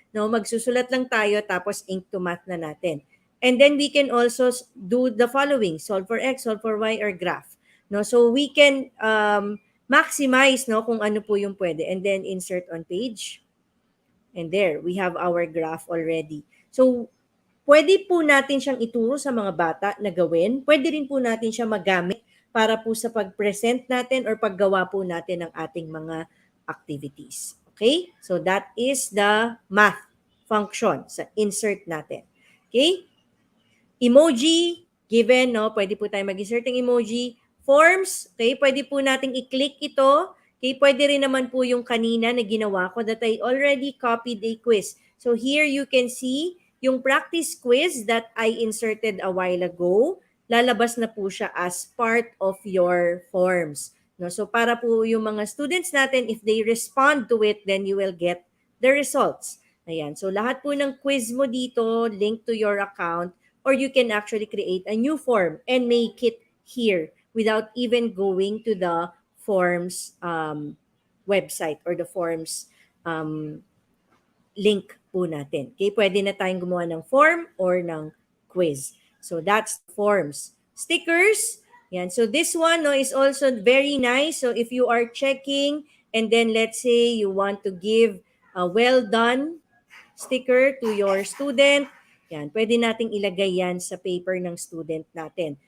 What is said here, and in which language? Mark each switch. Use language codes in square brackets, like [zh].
[tl] No, magsusulat lang tayo tapos [en] ink to math [tl] na natin. [en] And then we can also do the following: solve for x, solve for y, or graph. [tl] No, [en] so we can maximize, [tl] no, kung ano po yung pwede. [en] And then insert on page. And there, we have our graph already. [tl] So, pwede po natin siyang ituro sa mga bata na gawin. Pwede rin po natin siya magamit para po sa pag-present natin or paggawa po natin ng ating mga activities. [en] Okay? So, that is the math function sa insert natin. Okay? Emoji, given, no? [tl] Pwede po tayo mag-insert ng emoji. Forms, okay? Pwede po nating i-click ito. Okay? Pwede rin naman po yung kanina na ginawa ko [en] that I already copied a quiz. So, here you can see yung practice quiz that I inserted a while ago. [tl] Lalabas na po siya [en] as part of your forms. [tl] No? [en] So, [tl] para po yung mga [en] students natin, if they respond to it, then you will get the results. Ayan. So, [tl] lahat po ng [en] quiz mo dito, link to your account, or you can actually create a new form and make it here without even going to the forms website or the forms [tl] um, link po natin. Okay, pwede na tayong gumawa ng form or ng quiz. [en] So that's the forms. Stickers, yan. So this one no, is also very nice. So if you are checking and then let's say you want to give a well done sticker to your student, yan, [tl] pwede nating ilagay yan sa paper ng student natin.